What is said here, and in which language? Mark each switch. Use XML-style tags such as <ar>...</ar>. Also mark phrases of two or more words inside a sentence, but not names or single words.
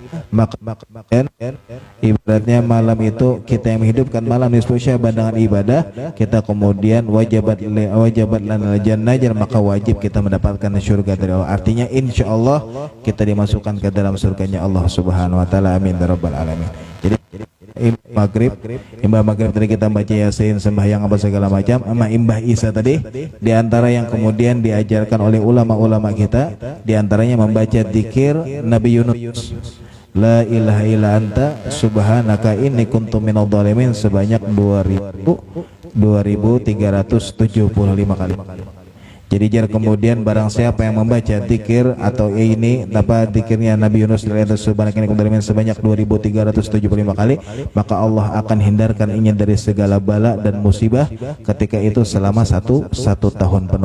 <id>Maka ibaratnya malam itu kita yang menghidupkan malam nisfu Sya'ban dengan ibadah, kita kemudian</id> <ar>wajibat lana jannah,</ar> <id>maka wajib kita mendapatkan surga dari Allah. Artinya</id> <ar>insya Allah</ar> <id>kita dimasukkan ke dalam surganya Allah</id> <ar>Subhanahu wa taala. Amin ya rabbal alamin.</ar> <id>Jadi imbah maghrib tadi kita baca Yasin, sembahyang apa segala macam, sama imbah Isa tadi di antara yang kemudian diajarkan oleh ulama-ulama kita, di antaranya membaca zikir Nabi Yunus,</id> <ar>la ilaha illa anta subhanaka inni kuntu minadh dhalimin,</ar> <id>sebanyak 2375 kali. Jadi jar kemudian barang siapa yang membaca zikir atau ini zikirnya Nabi Yunus sebanyak 2375 kali, maka Allah akan hindarkan inya dari segala bala dan musibah ketika itu selama satu tahun penuh.</id>